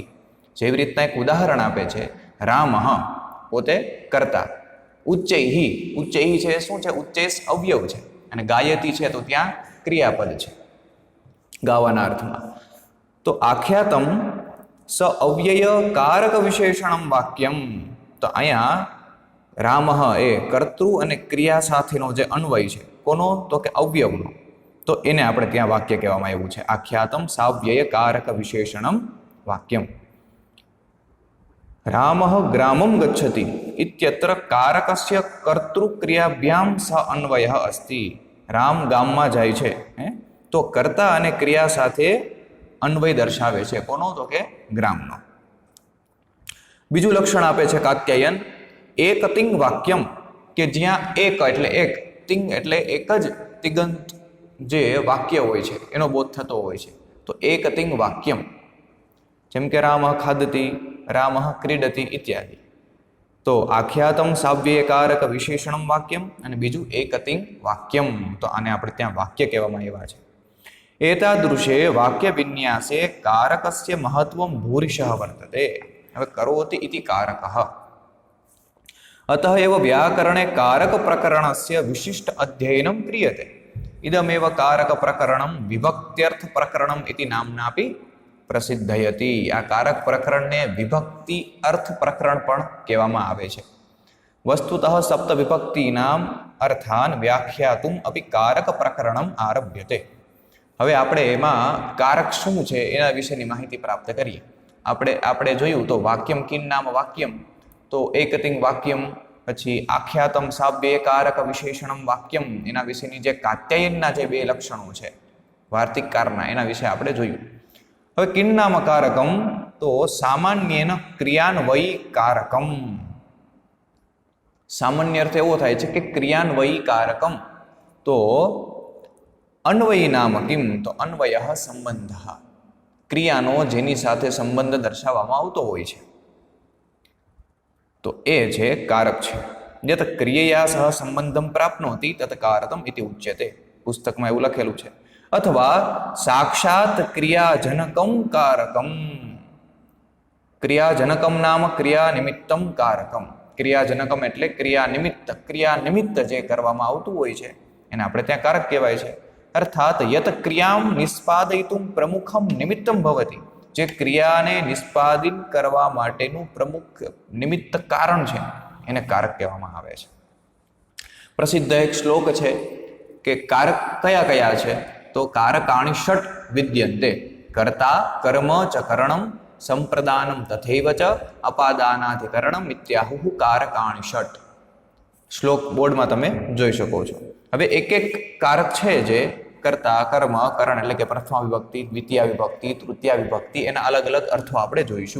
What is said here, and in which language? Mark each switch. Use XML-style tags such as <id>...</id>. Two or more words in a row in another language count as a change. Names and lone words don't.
<gu>જેવી રીતના એક ઉદાહરણ આપે છે, રામઃ પોતે કર્તા, ઉચ્ચૈઃ, ઉચ્ચૈઃ છે શું છે? ઉચ્ચૈસ અવયવ છે, અને ગાયતિ છે તો ત્યાં ક્રિયાપદ છે ગાવાના અર્થમાં। तो</gu> <sa>आख्यातं स अव्यय कारक विशेषणं वाक्यम,</sa> <gu>તો અહીંયા રામઃ એ કર્તૃ અને ક્રિયા સાથેનો જે અન્વય છે, કોનો? તો કે અવયવનો। તો એને આપણે ત્યાં વાક્ય કહેવામાં આવ્યું છે,</gu> <sa>आख्यातं साव्यय कारक विशेषणं वाक्यम। रामः ग्रामं गच्छति इत्यत्र कारकस्य कर्तृक्रियाभ्यां सह अन्वयः अस्ति।</sa> <gu>રામ ગામમાં જાય છે, તો કર્તા અને ક્રિયા સાથે અન્વય દર્શાવે છે, કોનો? તો કે ગ્રામનો। બીજું લક્ષણ આપે છે કાત્યાયન,</gu> <sa>एक तिंग वाक्यम,</sa> <gu>કે જ્યાં એક એટલે એક, તિંગ એટલે એક જ તિગંત જે વાક્ય હોય છે એનો બોધ થતો હોય છે, તો</gu> <sa>एक तिंग वाक्यम।</sa> <gu>જેમ કે</gu> <sa>रामः खादति, रामः क्रीडति इत्यादि।</sa> <gu>तो</gu> <sa>आख्यातं साव्ययकारक विशेषणं वाक्यम</sa> <gu>અને બીજું</gu> <sa>एक तिंग वाक्यम,</sa> <gu>તો આને આપણે ત્યાં વાક્ય કહેવામાં આવ્યા છે।</gu> <sa>एतादृशे वाक्य विन्यासे कारकस्य महत्वं भूरिशः वर्तते। हवे करोति इति कारकः, अतः एव व्याकरणे कारक प्रकरणस्य विशिष्ट अध्ययनं क्रियते। इदमेव कारक प्रकरणं विभक्त्यर्थ प्रकरणम् इति नाम्नापि प्रसिद्धयति।</sa> <gu>આ કારક પ્રકરણને વિભક્તિ અર્થ પ્રકરણ પણ કહેવામાં આવે છે।</gu> <sa>वस्तुतः सप्त विभक्तीनाम अर्थान व्याख्यातुम् अपि कारक प्रकरणम् आरभ्यते।</sa> <gu>હવે આપણે એમાં કારક શું છે એના વિશેની માહિતી પ્રાપ્ત કરીએ। આપણે જોયું તો</gu> <sa>वाक्यम किं नाम वाक्यम,</sa> <gu>તો</gu> <sa>एकतिंग वाक्यम,</sa> <gu>પછી</gu> <sa>आख्यातं साव्ययकारक विशेषणं वाक्यम,</sa> <gu>એના વિશેની જે કાત્યાયનના જે બે લક્ષણો છે વાર્તિકકારના, એના વિષે આપણે જોયું।</gu> <sa>हवे किं नाम कारकम, तो सामान्येन क्रियान्वयी कारकम।</sa> <gu>સામાન્ય અર્થ એવો થાય છે કે</gu> <sa>क्रियान्वयी कारकम।</sa> <gu>तो</gu> <sa>अन्वयी नाम किम,</sa> <gu>તો</gu> <sa>अन्वयः संबंधः,</sa> <gu>ક્રિયાનો જેની સાથે સંબંધ દર્શાવવામાં આવતો હોય છે, તો એ છે કારક છે।</gu> <sa>यत् क्रियया सह संबंधं प्राप्नोति तत् कारकम् इति उच्यते।</sa> <gu>પુસ્તકમાં એવું લખેલું છે।</gu> <sa>अथवा साक्षात् क्रियाजनकं कारकम्। क्रियाजनकं नाम क्रियानिमित्तं कारकम्।</sa> <gu>ક્રિયાજનકમ એટલે ક્રિયાનિમિત્ત, ક્રિયાનિમિત્ત જે કરવામાં આવતું હોય છે એને આપણે ત્યાં કારક કહેવાય છે।</gu> <sa>अर्थात यत् क्रियां निष्पादयितुं प्रमुखं निमित्तं भवति,</sa> <gu>જે ક્રિયાને નિષ્પાદિત કરવા માટેનું પ્રમુખ નિમિત્ત કારણ છે એને કારક કહેવામાં આવે છે। પ્રસિદ્ધ એક શ્લોક છે કે કારક કયા કયા છે,</gu> <sa>તો कारकाणी षट विद्यन्ते कर्ता कर्म च करणम संप्रदानम तथैव च अपादानाधिकरणम इत्याहुः कारकाणी षट.</sa> <gu>શ્લોક બોર્ડમાં તમે જોઈ શકો છો. હવે એક એક કારક છે જે કર્તા કર્મ કરણ એટલે કે પ્રથમા વિભક્તિ, દ્વિતીય વિભક્તિ, તૃતીય વિભક્તિ, એના અલગ અલગ અર્થો આપણે જોઈશું.</gu>